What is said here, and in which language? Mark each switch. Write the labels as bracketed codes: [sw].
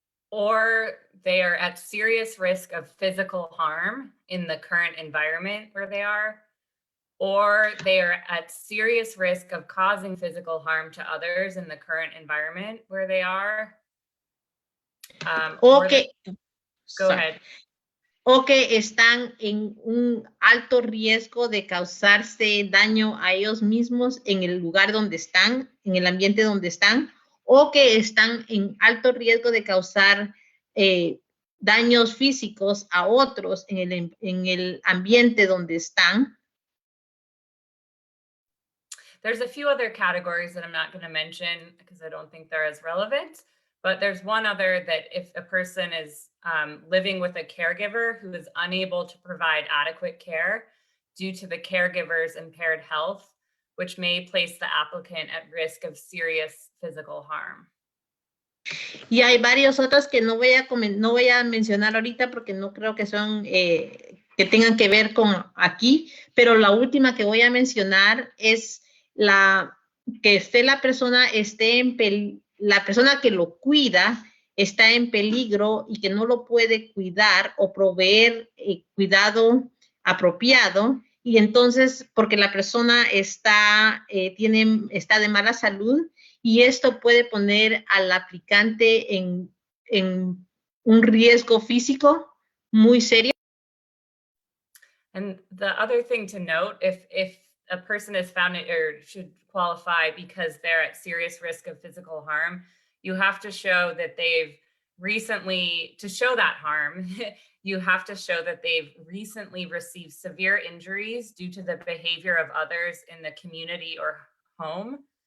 [en] Or they are at serious risk of physical harm in the current environment where they are, or they are at serious risk of causing physical harm to others in the current environment where they are. Go ahead. [es] O que están en un alto riesgo de causarse daño a ellos mismos en el lugar donde están, en el ambiente donde están, o que están en alto riesgo de causar daños físicos a otros en el ambiente donde están. [en] There's a few other categories that I'm not going to mention because I don't think they're as relevant, but there's one other that if a person is living with a caregiver who is unable to provide adequate care due to the caregiver's impaired health, which may place the applicant at risk of serious physical harm. [es] Y hay varios otros que no voy a mencionar ahorita porque no creo que son que tengan que ver con aquí, pero la última que voy a mencionar es la persona la persona que lo cuida está en peligro y que no lo puede cuidar o proveer cuidado apropiado, y entonces porque la persona está de mala salud, y esto puede poner al aplicante en un riesgo físico muy serio. [en] And the other thing to note, if a person is found or should qualify because they're at serious risk of physical harm, you have to show that they've recently, to show that harm, you have to show that they've recently received severe injuries due to the behavior of others in the community or home,